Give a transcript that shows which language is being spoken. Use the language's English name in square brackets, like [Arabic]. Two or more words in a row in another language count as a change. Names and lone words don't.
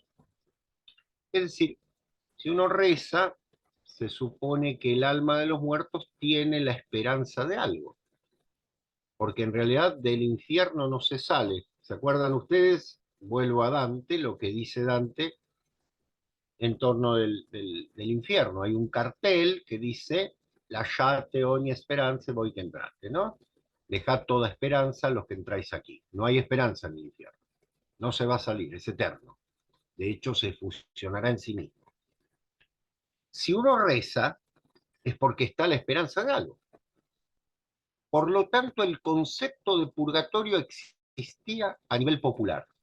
[Spanish] Es decir, si uno reza, se supone que el alma de los muertos tiene la esperanza de algo, porque en realidad del infierno no se sale. ¿Se acuerdan ustedes? Vuelvo a Dante, lo que dice Dante en torno del infierno. Hay un cartel que dice, [Italian] lasciate ogni speranza voi che entrate, [Spanish] ¿no? Dejad toda esperanza a los que entráis aquí. No hay esperanza en el infierno. No se va a salir, es eterno. De hecho, se fusionará en sí mismo. Si uno reza, es porque está la esperanza de algo. Por lo tanto, el concepto de purgatorio existía a nivel popular.